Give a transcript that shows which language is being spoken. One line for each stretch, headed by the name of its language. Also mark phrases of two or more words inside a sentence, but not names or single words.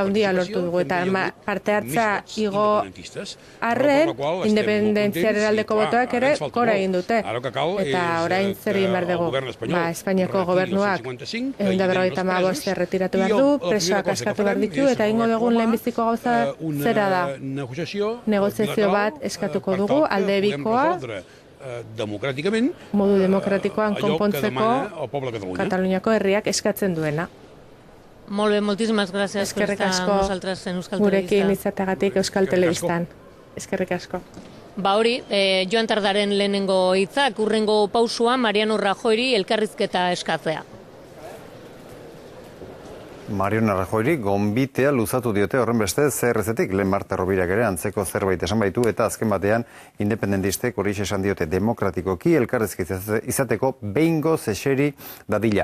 Basque: handia lortu dugu, eta parte hartzea igo arren independentziaren aldeko botoak ere gora egin dute, eta orain zer egin behar dugu, Espainiako gobernuak 155 erretiratu behar du, presoak askatu behar ditu, eta ingo dugun lehenbiziko gauza zera da, negoziazio bat eskatuko dugu, alde bikoa, modu demokratikoan konpontzeko Kataluniako herriak eskatzen duena.
Catalan: Molt bé, moltíssimes gràcies per estar amb nosaltres en Euskal Telebista.
Basque: Gurekin izateagatik Euskal Telebistan. Eskerrik asko. Ba hori, Joan Tardaren lehenengo hitzak, urrengo pausua Mariano Rajoyri elkarrizketa eskatzea. Mariano Rajoyri gonbitea luzatu diote horren beste CRZ-tik, lehen Marta Robirak ere antzeko zerbait esan baitu, eta azken batean independentistek hori esan diote demokratikoki elkarrizketa izateko behingoz eseri dadila.